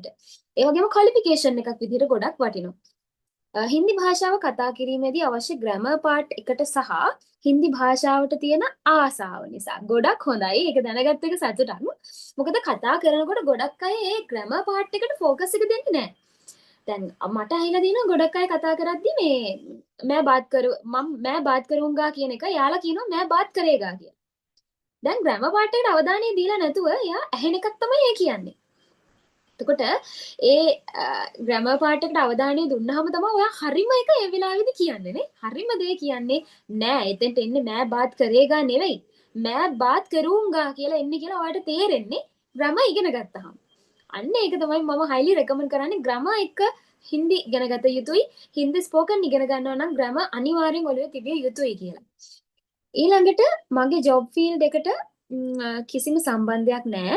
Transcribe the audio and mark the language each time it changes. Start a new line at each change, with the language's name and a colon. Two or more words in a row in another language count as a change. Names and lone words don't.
Sinhala: ඒ වගේම ක්වොලිෆිකේෂන් එකක් විදිහට ගොඩක් වටිනවා. හින්දි භාෂාව කතා කිරීමේදී අවශ්‍ය
English: grammar part
Sinhala: එකට සහ හින්දි භාෂාවට තියෙන ආසාව නිසා ගොඩක් හොඳයි. ඒක දැනගත්ත එක සතුටක්. මොකද කතා කරනකොට ගොඩක් අය ඒ
English: grammar part
Sinhala: එකට ફોකස් එක දෙන්නේ නැහැ. දැන් මට ඇහිලා දිනවා ගොඩක් අය කතා කරද්දි
Hindi: मैं बात करूंगा
Sinhala: කියන එක යාලා කියනවා
Hindi: मैं बात करेगा
Sinhala: කියලා. දැන්
English: grammar part
Sinhala: එකට අවධානය දීලා නැතුව එයා ඇහෙන එකක් තමයි ඒ කියන්නේ. එතකොට ඒ
English: grammar part
Sinhala: එකට අවධානය දුන්නාම තමයි ඔයා හරිම එක ඒ වෙලාවේදී කියන්නේ නේ. හරිම දේ කියන්නේ නෑ. එතෙන්ට එන්නේ
Hindi: मैं बात करेगा
Sinhala: නෙවෙයි.
Hindi: मैं बात करूंगा
Sinhala: කියලා එන්නේ කියලා ඔයාලට තේරෙන්නේ ග්‍රැමර් ඉගෙන ගත්තාම. අන්න ඒක තමයි මම
English: highly recommend
Sinhala: කරන්නේ ග්‍රැමර් එක හින්දි ඉගෙන ගත යුතුයි. හින්දි ස්පෝකන් ඉගෙන ගන්නවා නම් ග්‍රැමර් අනිවාර්යෙන් ඔළුවේ තිබිය යුතුයි කියලා. ඊළඟට මගේ
English: job field
Sinhala: එකට කිසිම සම්බන්ධයක් නැහැ.